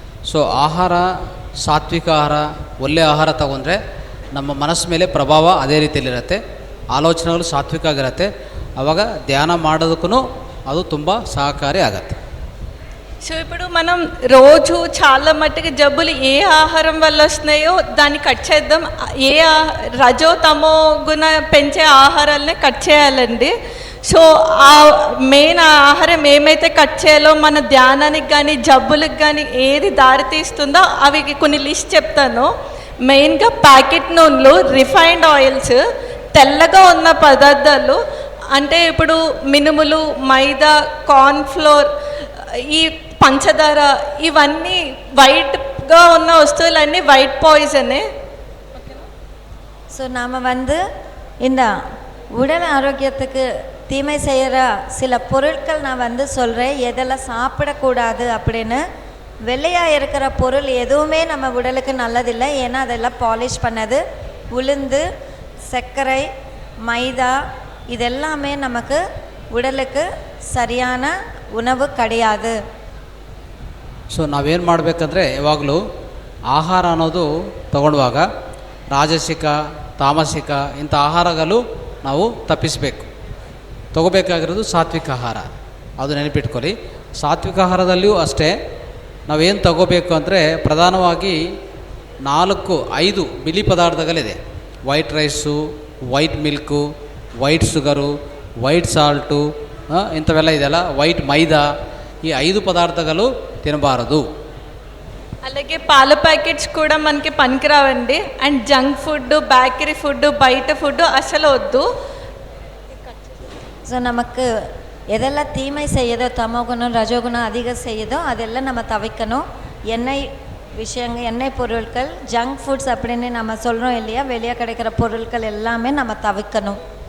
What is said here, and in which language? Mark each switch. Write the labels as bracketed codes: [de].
[kn] So ಆಹಾರ, ಸಾತ್ವಿಕ ಆಹಾರ, ಒಳ್ಳೆಯ ಆಹಾರ ತಗೊಂಡ್ರೆ ನಮ್ಮ ಮನಸ್ಸು ಮೇಲೆ ಪ್ರಭಾವ ಅದೇ ರೀತಿಯಲ್ಲಿರುತ್ತೆ. ಆಲೋಚನೆಗಳು ಸಾತ್ವಿಕ ಆಗಿರುತ್ತೆ. ಆವಾಗ ಧ್ಯಾನ ಮಾಡೋದಕ್ಕೂ ಅದು ತುಂಬ ಸಹಕಾರಿ ಆಗುತ್ತೆ. [te] సో ఇప్పుడు మనం రోజు చాలా మట్టుకు జబ్బులు ఏ ఆహారం వల్ల వస్తున్నాయో దాన్ని కట్ చేద్దాం. రజో తమో గుణ పెంచే ఆహారాలనే కట్ చేయాలండి. సో ఆ మెయిన్ ఆహారం ఏమైతే కట్ చేయాలో మన ధ్యానానికి కానీ జబ్బులకు కానీ ఏది దారి తీస్తుందో అవి కొన్ని లిస్ట్ చెప్తాను. మెయిన్గా ప్యాకెట్ నూనెలు, రిఫైన్డ్ ఆయిల్స్, తెల్లగా ఉన్న పదార్థాలు అంటే ఇప్పుడు మినుములు, మైదా, కార్న్ఫ్లోర్, ఈ పంచదార, ఇవన్నీ వైట్గా ఉన్న వస్తువులన్నీ వైట్ పాయిజనే. [ta] ஸோ நாம் வந்து இந்த உடல் ஆரோக்கியத்துக்கு தீமை செய்கிற சில பொருட்கள் நான் வந்து சொல்கிறேன், எதெல்லாம் சாப்பிடக்கூடாது அப்படின்னு. வெள்ளையாக இருக்கிற பொருள் எதுவுமே நம்ம உடலுக்கு நல்லதில்லை. ஏன்னா அதெல்லாம் பாலிஷ் பண்ணது. உளுந்து, சர்க்கரை, மைதா இதெல்லாமே நமக்கு உடலுக்கு சரியான ಉಣವು ಕಡಿயாது. [kn] ಸೊ ನಾವೇನು ಮಾಡಬೇಕಂದ್ರೆ ಯಾವಾಗಲೂ ಆಹಾರ ಅನ್ನೋದು ತಗೊಳ್ಳುವಾಗ ರಾಜಸಿಕ, ತಾಮಸಿಕ ಇಂಥ ಆಹಾರಗಳು ನಾವು ತಪ್ಪಿಸಬೇಕು. ತಗೋಬೇಕಾಗಿರೋದು ಸಾತ್ವಿಕ ಆಹಾರ, ಅದು ನೆನಪಿಟ್ಕೊಳ್ಳಿ. ಸಾತ್ವಿಕ ಆಹಾರದಲ್ಲಿಯೂ ಅಷ್ಟೇ ನಾವೇನು ತಗೋಬೇಕು ಅಂದರೆ ಪ್ರಧಾನವಾಗಿ 4-5 ಬಿಳಿ ಪದಾರ್ಥಗಳಿದೆ. White rice, white milk, white sugar, white salt, ಇಂಥವೆಲ್ಲ ಇದೆಯಲ್ಲ, ವೈಟ್ ಮೈದಾ, [te] ఈ 5 పదార్థాలు తినబారదు. అలాగే పాల ప్యాకెట్స్ కూడా మనకి పనికిరావండి. And junk food, bakery food, బయట ఫుడ్ అసలు వద్దు. [ta] ஸோ நமக்கு எதெல்லாம் தீமை செய்யுதோ, தமோகுணம் ரஜோகுணம் அதிகம் செய்யுதோ அதெல்லாம் நம்ம தவிர்க்கணும். எண்ணெய் விஷயங்கள், எண்ணெய் பொருட்கள், ஜங்க் ஃபுட்ஸ் அப்படின்னு நம்ம சொல்கிறோம் இல்லையா, வெளியே கிடைக்கிற பொருட்கள் எல்லாமே நம்ம தவிர்க்கணும்.